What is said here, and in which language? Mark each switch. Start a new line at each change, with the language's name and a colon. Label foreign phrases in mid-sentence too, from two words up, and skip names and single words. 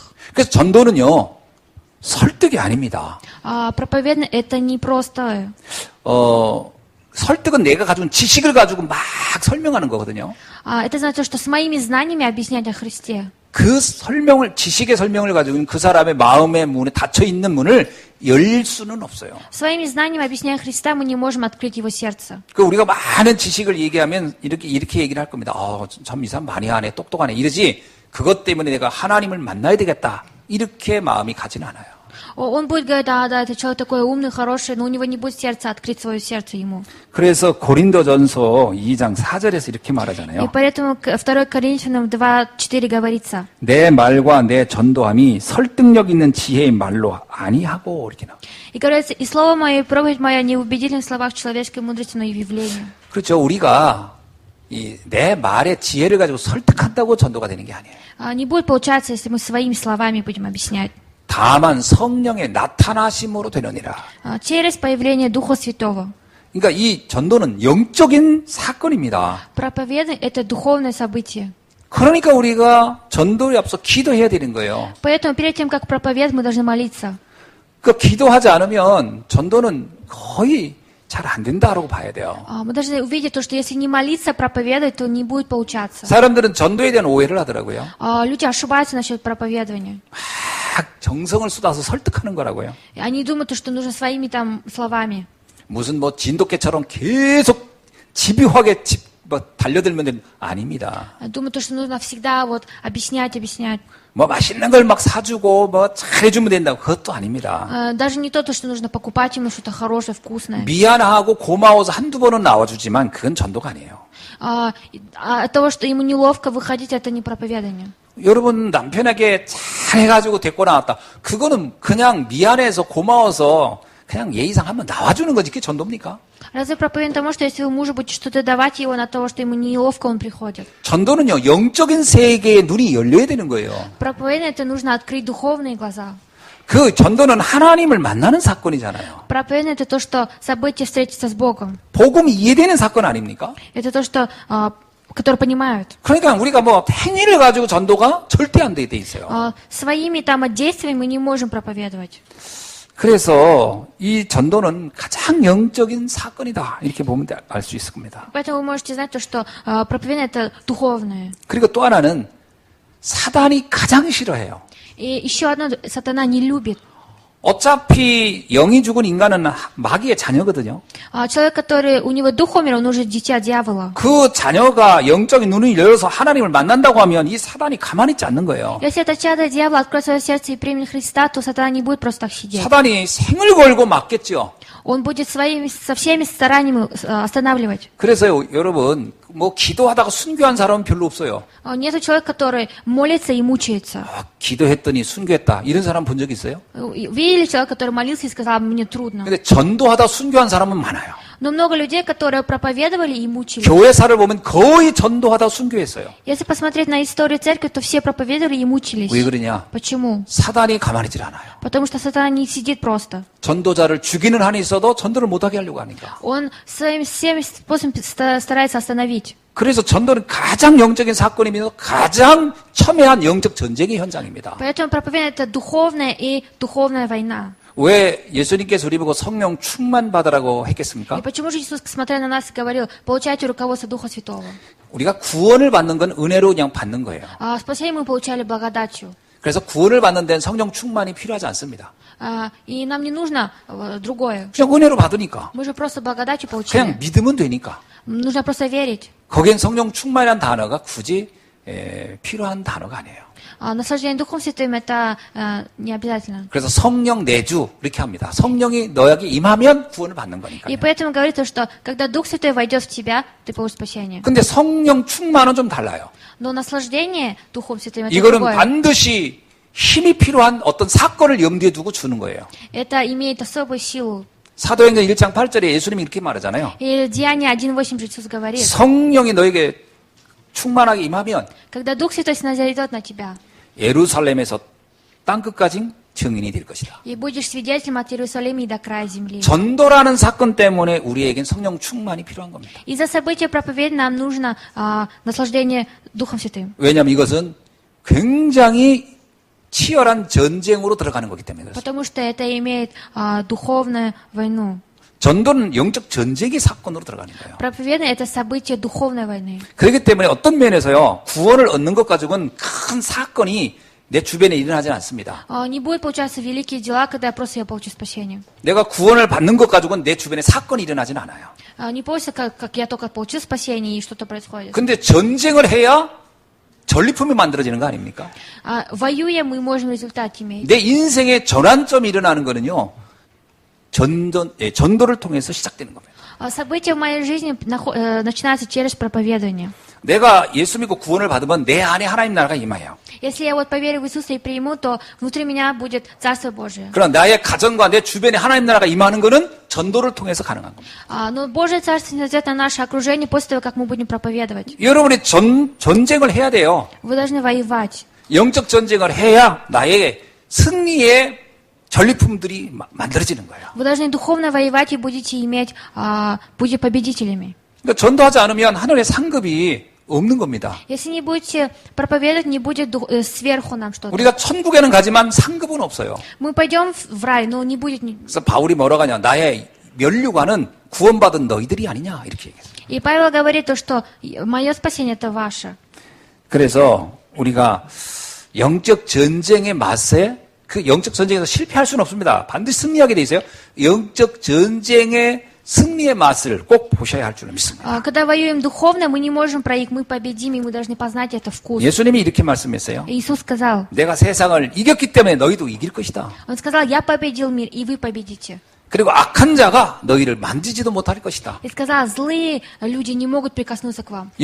Korean: 그래서 전도는요, 설득이 아닙니다.
Russian: Проповедь — это не просто.
Korean: 설득은 내가 가진 지식을 가지고 막 설명하는 거거든요.
Russian: Это значит, что с моими знаниями объяснять о Христе.
Korean: 그 설명을, 지식의 설명을 가지고 그 사람의 마음의 문에 닫혀 있는 문을 열 수는 없어요.
Russian: Своими знаниями, объясняя Христа, мы не можем открыть его сердце.
Korean: 그 우리가 많은 지식을 얘기하면 이렇게 얘기를 할 겁니다. 참 이 사람 많이 하네, 똑똑하네 이러지. 그것 때문에 내가 하나님을 만나야 되겠다. 이렇게 마음이 가진 않아요.
Russian: Он будет говорить: да, этот человек такой умный, хороший, но у него не будет сердца открыть свое сердце ему.
Korean: 그래서 고린도전서 2장 4절에서 이렇게
Russian: И
Korean: 말하잖아요.
Russian: поэтому 2 Коринфянам 2:4 говорится:
Korean: 내 말과 내 전도함이 설득력 있는 지혜의 말로 아니하고 이렇게 나와요.
Russian: И говорится: и слово мое, и проповедь моя не в убедительных словах человеческой мудрости, но и в явлении.
Korean: 그렇죠. 우리가 내 말의 지혜를 가지고 설득한다고 전도가 되는 게 아니에요.
Russian: Не будет получаться, если мы своими словами будем объяснять.
Korean: 다만 성령의 나타나심으로 되느니라.
Russian: Через появление Духа Святого.
Korean: 그러니까 이 전도는 영적인 사건입니다.
Russian: Проповедь — это духовное событие.
Korean: 그러니까 우리가 전도에 앞서 기도해야 되는 거예요.
Russian: Поэтому перед тем, как проповедовать, мы должны молиться.
Korean: 그 기도하지 않으면 전도는 거의 잘 안 된다라고 봐야 돼요.
Russian: Мы должны увидеть то, что если не молиться, проповедовать, то не будет получаться.
Korean: 사람들은 전도에 대한 오해를 하더라고요.
Russian: Люди ошибаются насчет проповедования.
Korean: 막 정성을 쏟아서 설득하는 거라고요.
Russian: Они думают, что нужно своими там словами.
Korean: 무슨 뭐 진돗개처럼 계속 집요하게 달려들면 되는 아닙니다.
Russian: Думают, что нужно всегда вот объяснять.
Korean: 뭐 맛있는 걸 막 사주고 뭐 잘해주면 된다고 그것도 아닙니다.
Russian: Даже не то, что нужно покупать ему что-то хорошее, вкусное.
Korean: 미안하고 고마워서 한두 번은 나와주지만 그건 전도가 아니에요.
Russian: От того, что ему неловко выходить, это не проповедание.
Korean: 여러분 남편에게 잘해가지고 데리고 나왔다. 그거는 그냥 미안해서 고마워서 그냥 예의상 한번 나와주는 거지. 그게 전도입니까?
Russian: Разве проповедь тому, что если вы мужу будете что-то давать его от того, что ему неловко, он приходит?
Korean: 전도는요, 영적인 세계에 눈이 열려야 되는 거예요.
Russian: Проповедь — это нужно открыть духовные глаза.
Korean: 그 전도는 하나님을 만나는 사건이잖아요.
Russian: Проповедь — это то, что событие встретиться с Богом.
Korean: 복음이 이해되는 사건 아닙니까?
Russian: Это то, что, которые понимают.
Korean: 그러니까 우리가 뭐 행위를 가지고 전도가 절대 안 되게 돼 있어요.
Russian: Своими там действиями мы не можем проповедовать.
Korean: 그래서 이 전도는 가장 영적인 사건이다. 이렇게 보면 알 수 있을 겁니다.
Russian: Поэтому вы можете знать то, что проповедь — это духовное.
Korean: 그리고 또 하나는 사단이 가장 싫어해요.
Russian: И еще одно, сатана не любит.
Korean: 어차피 영이 죽은 인간은 마귀의 자녀거든요.
Russian: Человек, который у него дух умер, он уже дитя дьявола.
Korean: 그 자녀가 영적인 눈을 열어서 하나님을 만난다고 하면 이 사단이 가만히 있지 않는 거예요.
Russian: Если это чадо дьявола откроет свое сердце и примет Христа, то сатана не будет просто так сидеть.
Korean: 사단이 생을 걸고 막겠죠.
Russian: Он будет со всеми стараниями останавливать.
Korean: 그래서요, 여러분, 뭐 기도하다가 순교한 사람은 별로 없어요.
Russian: Нет человека, который молится и мучается.
Korean: 기도했더니 순교했다. 이런 사람 본 적 있어요?
Russian: Видели человека, который молился и сказал: мне трудно.
Korean: 근데 전도하다 순교한 사람은 많아요.
Russian: Но много людей, которые проповедовали и мучились.
Korean: 교회사를 보면 거의 전도하다 순교했어요.
Russian: Если посмотреть на историю церкви, то все проповедовали и мучились.
Korean: 왜 그러냐?
Russian: Почему?
Korean: 사단이 가만히 있질 않아요.
Russian: Потому что сатана не сидит просто.
Korean: 전도자를 죽이는 한이 있어도 전도를 못하게 하려고 하니까.
Russian: Он своим всеми способами старается остановить.
Korean: 그래서 전도는 가장 영적인 사건이면서 가장 첨예한 영적 전쟁의 현장입니다.
Russian: Поэтому проповедание это духовная и духовная война.
Korean: 왜 예수님께서 우리 보고 성령 충만 받으라고
Russian: И
Korean: 했겠습니까?
Russian: почему же Иисус, смотря на нас, говорил, получайте руководство Духа Святого?
Korean: 우리가 구원을 받는 건 은혜로 그냥 받는 거예요.
Russian: Спасение мы получали благодатью.
Korean: 그래서 구원을 받는 데는 성령 충만이 필요하지 않습니다.
Russian: И нам не нужно другое.
Korean: 그냥 은혜로 받으니까.
Russian: Мы же просто благодатью получили.
Korean: 그냥 믿으면 되니까.
Russian: Нужно просто верить.
Korean: 거기엔 성령 충만이라는 단어가 굳이 필요한 단어가 아니에요.
Russian: Наслаждение Духом Святым это не обязательно.
Korean: 그래서 성령 내주 이렇게 합니다. 성령이 너에게 임하면 구원을 받는
Russian: И
Korean: 거니까요.
Russian: поэтому говорится, что когда Дух Святой войдет в тебя, ты получишь спасение.
Korean: 근데 성령 충만은 좀 달라요.
Russian: Но наслаждение Духом Святым это
Korean: 이거는
Russian: другое.
Korean: 반드시 힘이 필요한 어떤 사건을 염두에 두고 주는 거예요.
Russian: Это имеет особую силу.
Korean: 사도행전 1장 8절에 예수님이 이렇게 말하잖아요.
Russian: И Деяние 1:8 же Иисус говорит,
Korean: 성령이 너에게 충만하게 임하면
Russian: когда Дух Святой снизойдет на тебя,
Korean: 예루살렘에서 땅끝까지 증인이 될 것이다.
Russian: и будешь свидетелем от Иерусалима и до края земли.
Korean: 전도라는 사건 때문에 우리에겐 성령 충만이 필요한 겁니다.
Russian: Из-за события проповеди нам нужно наслаждение Духом Святым.
Korean: 왜냐하면 이것은 굉장히 치열한 전쟁으로 들어가는 거기 때문에 그렇습니다.
Russian: Потому что это имеет духовную войну.
Korean: 전도는 영적 전쟁의 사건으로 들어가는 거예요.
Russian: Проповедание это событие духовной войны.
Korean: 그렇기 때문에 어떤 면에서요, 구원을 얻는 것 가지고는 큰 사건이 내 주변에 일어나지 않습니다.
Russian: Не будет получаться великие дела, когда просто я получу спасение.
Korean: 내가 구원을 받는 것 가지고는 내 주변에 사건이 일어나지는 않아요.
Russian: Не получится, как я только получил спасение и что-то происходит.
Korean: 근데 전쟁을 해야 전리품이 만들어지는 거 아닙니까?
Russian: Воюя, мы можем результат иметь.
Korean: 내 인생의 전환점이 일어나는 거는요, 전도를 통해서 시작되는 겁니다.
Russian: События в моей жизни начинаются через проповедование.
Korean: 내가 예수 믿고 구원을 받으면 내 안에 하나님 나라가 임해요.
Russian: Если я вот поверю в Иисуса и приму, то внутри меня будет Царство Божие.
Korean: 그러나 나의 가정과 내 주변에 하나님 나라가 임하는 것은 전도를 통해서 가능한 겁니다.
Russian: Но Божие Царство снизойдет на наше окружение после того, как мы будем проповедовать.
Korean: 여러분이 전쟁을 해야 돼요.
Russian: Вы должны воевать.
Korean: 영적 전쟁을 해야 나의 승리의 전리품들이 만들어지는 거예요.
Russian: Вы должны духовно воевать и будете победителями.
Korean: 그러니까 전도하지 않으면 하늘의 상급이 없는 겁니다.
Russian: Если не будете проповедовать, не будет сверху нам что-то.
Korean: 우리가 천국에는 가지만 상급은 없어요.
Russian: Мы пойдем в рай, но не будет...
Korean: 그래서 바울이 뭐라고 하냐, 나의 면류관은 구원받은 너희들이 아니냐 이렇게 얘기했어요.
Russian: И Павел говорит то, что мое спасение это ваше.
Korean: 그래서 우리가 영적 전쟁의 맛에 그 영적 전쟁에서 실패할 수는 없습니다. 반드시 승리하게 돼 있어요. 영적 전쟁의 승리의 맛을 꼭 보셔야 할 줄로 믿습니다.
Russian: Когда воюем духовно, мы не можем проиграть, мы победим, и мы должны познать это вкус.
Korean: 예수님이 이렇게 말씀했어요.
Russian: Иисус сказал,
Korean: 내가 세상을 이겼기 때문에 너희도 이길 것이다.
Russian: Он сказал, я победил мир, и вы победите.
Korean: 그리고 악한 자가 너희를 만지지도 못할 것이다.
Russian: И сказал, злые люди не могут прикоснуться к вам.